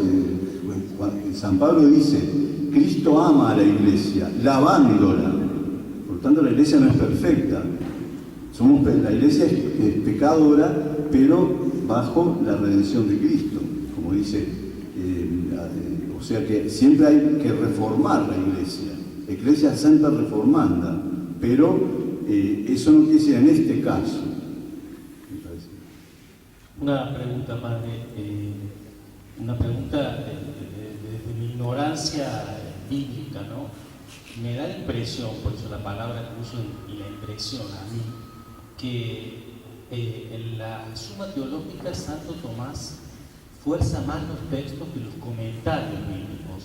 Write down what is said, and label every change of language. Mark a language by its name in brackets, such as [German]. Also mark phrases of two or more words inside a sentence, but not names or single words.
[Spanish] San Pablo dice, Cristo ama a la Iglesia, lavándola. Por tanto, la Iglesia no es perfecta. La Iglesia es pecadora, pero bajo la redención de Cristo, como dice, o sea que siempre hay que reformar la Iglesia. [Latin] Ecclesia sempre reformanda, [Spanish] pero eso no quiere decir en este caso. Me parece. Una pregunta, padre, una pregunta desde mi ignorancia bíblica, ¿no? Me da la impresión, por eso la palabra que uso y la impresión a mí, que en la Suma Teológica Santo Tomás fuerza más los textos que los comentarios bíblicos.